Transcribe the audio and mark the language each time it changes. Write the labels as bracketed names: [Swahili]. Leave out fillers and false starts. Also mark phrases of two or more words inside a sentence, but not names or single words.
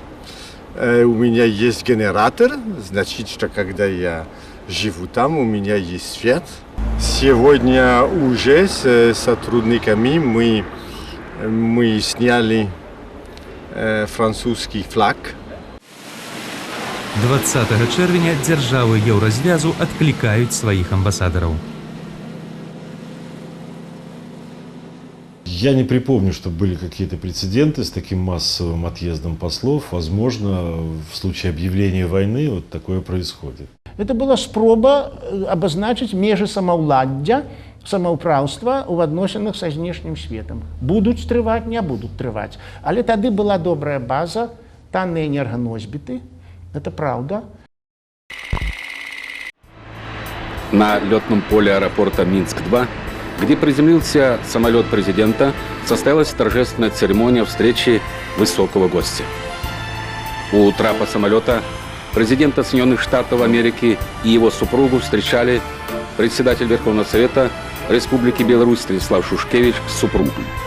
[Russian] У меня есть генератор. Значит, что когда я живу там, у меня есть свет. Сегодня уже с сотрудниками мы сняли французский флаг. [Belarusian] 20 чэрвеня дзяржавы Еўразвязу адклікаюць сваіх амбасадараў. [Russian] Я не припомню, что были какие-то прецеденты с таким массовым отъездом послов. Возможно, в случае объявления войны вот такое происходит. Это была [Belarusian] спроба обозначить межы самаўладдзя, самаўпраўства ў адносінах са знешнім светам. Будуць трываць, не будуць трываць. Але тады была добрая база, танныя энерганосьбіты. [Russian] Это правда. На лётном поле аэропорта Минск-2 где приземлился самолет президента, состоялась торжественная церемония встречи высокого гостя. У трапа самолета президента Соединенных Штатов Америки и его супругу встречали председатель Верховного Совета Республики Беларусь Станислав Шушкевич с супругой.